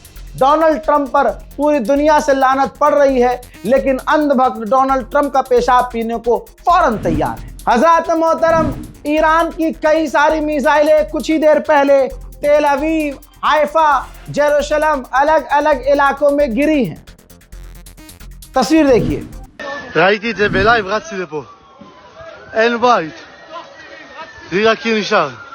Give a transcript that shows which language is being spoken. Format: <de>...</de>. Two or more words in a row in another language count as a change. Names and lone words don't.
<ur>ڈونلڈ ٹرمپ پر پوری دنیا سے لعنت پڑ رہی ہے، لیکن اندھ بھکت ڈونلڈ ٹرمپ کا پیشاب پینے کو فوراً تیار ہے. حضرات محترم، ایران کی کئی ساری میزائلیں کچھ ہی دیر پہلے تل ابیب، حیفہ، یروشلم، الگ الگ علاقوں میں گری ہیں. تصویر دیکھیے.</ur> <he>ראיתי את זה בלייב, רצתי לפה. אין בית. תראי רק קיר נשאר.</he>